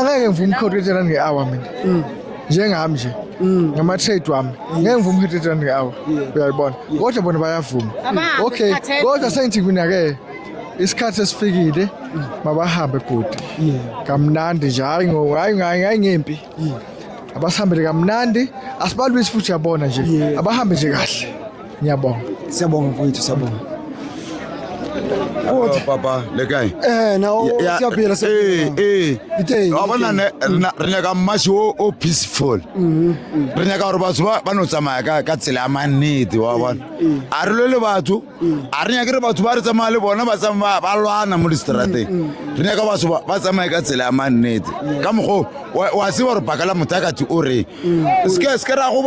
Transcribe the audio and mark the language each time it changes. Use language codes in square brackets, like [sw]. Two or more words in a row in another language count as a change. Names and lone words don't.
[zu] ngeke ngivume u-100 nge-hour mina njengami nje ngama-trade wami ngeke ngivume u-100 nge-hour uyayibona kodwa bona bayavuma okay kodwa sengithi mina-ke isikhathi esifikile mabahambe bhuti kamnandi nje hayi ngempi abasihambele kamnandi asibalwisi futhi yabona nje abahambe nje kahle ngiyabonga siyabonga mfowethu siyabonga [nso] papa le kae [zu] now siyaphila [nso] wabona re nyaka mmashi o peaceful re nyaka gore batho ba no tsamaya ka tsela ya mannete wa bona a re lwele batho a re nyake re batho ba re tsamaya le bona ba lwana mo distrateng re nyaka batho ba tsamaye ka tsela ya mannete ka mokgo wa se gore pakala motakati o re se ra go